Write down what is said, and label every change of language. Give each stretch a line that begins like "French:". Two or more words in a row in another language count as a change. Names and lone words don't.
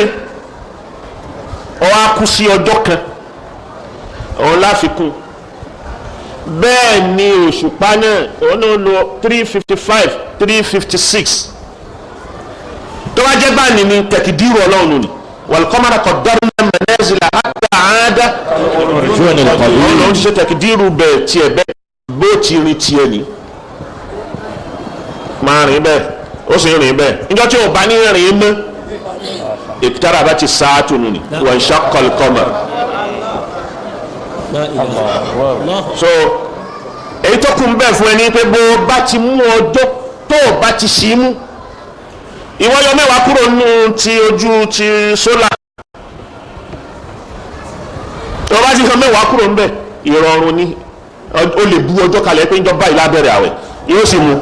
Yoruba: ó wá kú sí ọjọ́ kan òun láfikún bẹ́ẹ̀ ni òṣùpá náà òun náà lò 355 356 tó wá jẹ́ báyìí ní tẹ̀kìdírù ọlọ́run ni
Arabic: والقمر قدرنا منازل حتى عاد
Yoruba: òun ti ṣe tẹ̀kìdírù bẹ́ẹ̀ tiẹ̀ bẹ́ẹ̀ bó ti rin tiẹ̀ ni máa rìn bẹ́ẹ̀ ó sì rìn bẹ́ẹ̀ níjọ́ tí ò bá ní rìn mọ́
Arabic: اقتربت الساعة
Yoruba: ni
Arabic: وانشق القمر
Yoruba: so èyí tó kún bẹ́ẹ̀ fún ẹni pé bó bá ti mú ọjọ́ tó bá ti ṣí mú ìwọ yọ mẹ́wàá kúrò nínú ti ojú ti sólà tó bá ti yọ mẹ́wàá kúrò ń bẹ̀ ìrọ̀rùn ni ó lè bu ọjọ́ kalẹ̀ pé ń jọ báyìí lábẹ́rẹ̀ àwẹ̀ yóò sì mú.